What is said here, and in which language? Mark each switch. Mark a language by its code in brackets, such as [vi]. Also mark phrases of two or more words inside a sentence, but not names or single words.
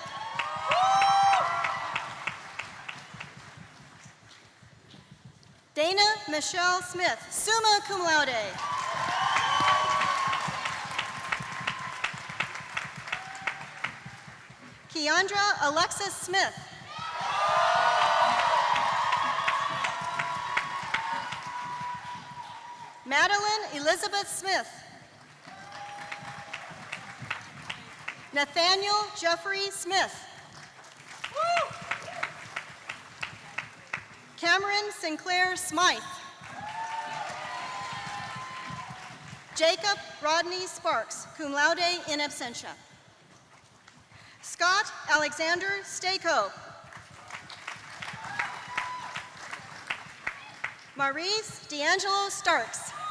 [en] Dana Michelle Smith, [la] summa cum laude. [en] Keandra Alexis Smith. Madeline Elizabeth Smith. Nathaniel Jeffrey Smith. Cameron Sinclair Smythe. Jacob Rodney Sparks, [la] cum laude in absentia. [en] Scott Alexander Stako. Maurice D'Angelo Starks.